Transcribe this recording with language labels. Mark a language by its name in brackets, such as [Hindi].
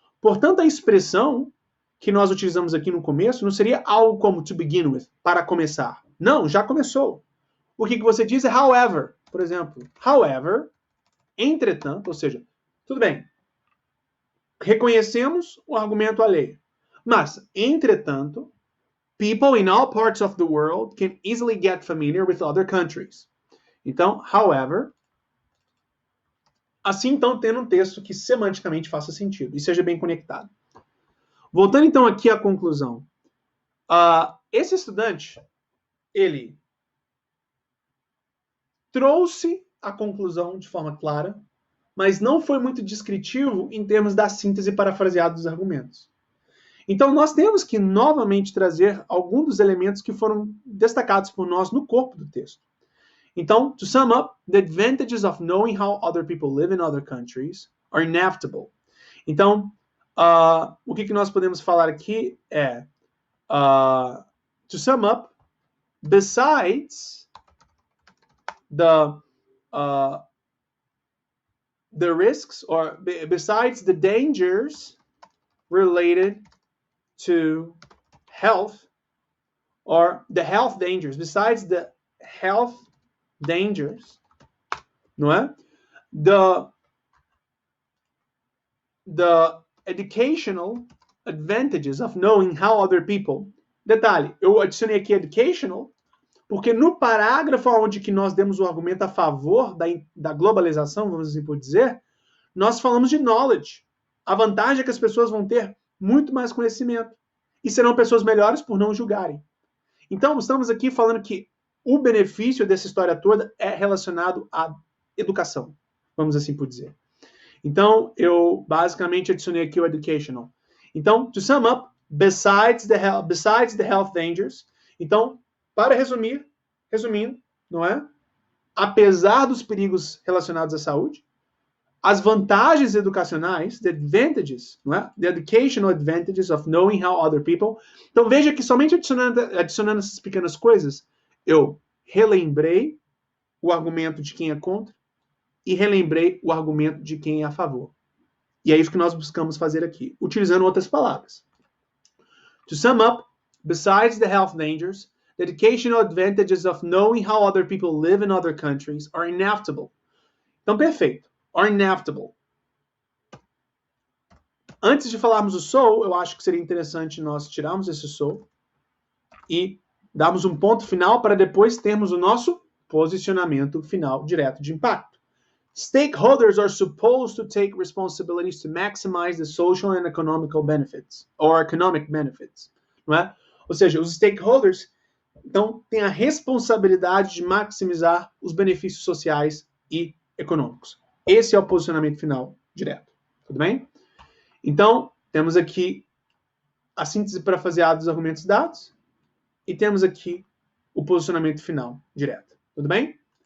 [Portuguese] Portanto, a expressão que nós utilizamos aqui no começo não seria algo como [English] to begin with, [Portuguese] para começar. Não, já começou. O que você diz é however. Por exemplo, however, entretanto, ou seja, tudo bem, reconhecemos o argumento alheio. Mas, entretanto, [English] people in all parts of the world can easily get familiar with other countries. [Portuguese] Então, however, assim então tendo um texto que semanticamente faça sentido e seja bem conectado. Voltando então aqui à conclusão. Esse estudante, ele trouxe a conclusão de forma clara, mas não foi muito descritivo em termos da síntese parafraseada dos argumentos. Então, nós temos que novamente trazer alguns dos elementos que foram destacados por nós no corpo do texto. Então, [English] to sum up, the advantages of knowing how other people live in other countries are inevitable. [Portuguese] Então, o que nós podemos falar aqui é, [English] to sum up, besides the risks, or besides the dangers related to health, or the health dangers, besides the health dangers, [Portuguese] não é? [English] The educational advantages of knowing how other people. [Portuguese] Detalhe, eu adicionei aqui educational, porque no parágrafo onde que nós demos o argumento a favor da globalização, vamos assim por dizer, nós falamos de knowledge. A vantagem é que as pessoas vão ter muito mais conhecimento e serão pessoas melhores por não julgarem. Então, estamos aqui falando que o benefício dessa história toda é relacionado à educação, vamos assim por dizer. Então, eu basicamente adicionei aqui o educational. Então, [English] to sum up, besides the health dangers. [Portuguese] Então, para resumindo, não é? Apesar dos perigos relacionados à saúde, as vantagens educacionais, [English] the advantages, [Portuguese] não é? [English] The educational advantages of knowing how other people. [Portuguese] Então, veja que somente adicionando essas pequenas coisas, eu relembrei o argumento de quem é contra e relembrei o argumento de quem é a favor. E é isso que nós buscamos fazer aqui, utilizando outras palavras. [English] To sum up, besides the health dangers, the educational advantages of knowing how other people live in other countries are inevitable. [Portuguese] Então, perfeito. [English] Are inevitable. [Portuguese] Antes de falarmos o so, eu acho que seria interessante nós tirarmos esse so e darmos um ponto final para depois termos o nosso posicionamento final direto de impacto. [English] Stakeholders are supposed to take responsibilities to maximize the social and economical benefits, or economic benefits, [Portuguese] não é? Ou seja, os stakeholders, então, têm a responsabilidade de maximizar os benefícios sociais e econômicos. Esse é o posicionamento final direto, tudo bem? Então, temos aqui a síntese parafraseada dos argumentos dados e temos aqui o posicionamento final direto, tudo bem?